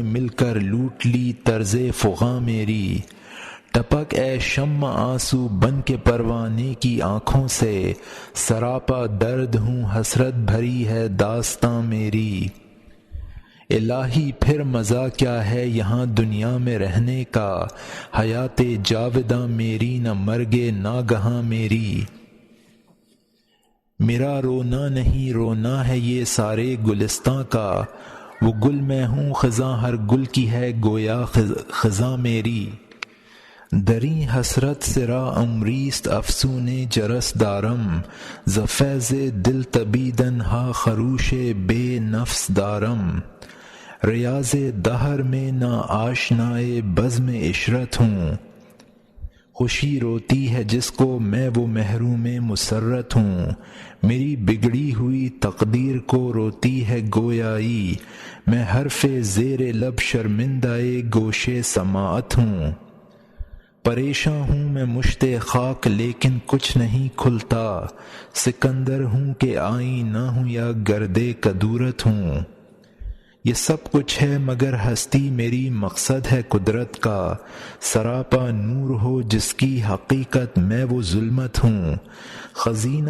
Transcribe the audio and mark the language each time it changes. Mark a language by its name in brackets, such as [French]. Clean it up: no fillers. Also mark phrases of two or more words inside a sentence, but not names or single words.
[Urdu] مل کر لوٹ لی طرز فغاں میری، ٹپک اے شمع آنسو بن کے پروانے کی آنکھوں سے، سراپا درد ہوں حسرت بھری ہے داستاں میری، الہی پھر مزہ کیا ہے یہاں دنیا میں رہنے کا، حیات جاوداں میری نہ مرگ ناگہاں میری، میرا رونا نہیں رونا ہے یہ سارے گلستاں کا، وہ گل میں ہوں خزاں ہر گل کی ہے گویا خزاں میری، [Persian] دری حسرت سرا امریست افسون جرس دارم، ز فیض دل تبیدن ہا خروش بے نفس دارم، [Urdu] ریاض دہر میں نا آشنائے بزم عشرت ہوں، خوشی روتی ہے جس کو میں وہ محروم مسرت ہوں، میری بگڑی ہوئی تقدیر کو روتی ہے گویائی، میں حرف زیر لب شرمندۂ گوش سماعت ہوں، پریشاں ہوں میں مشت خاک لیکن کچھ نہیں کھلتا، سکندر ہوں کہ آئینہ ہوں یا گرد کدورت ہوں، یہ سب کچھ ہے مگر ہستی میری مقصد ہے قدرت کا، سراپا نور ہو جس کی حقیقت میں وہ ظلمت ہوں، خزینہ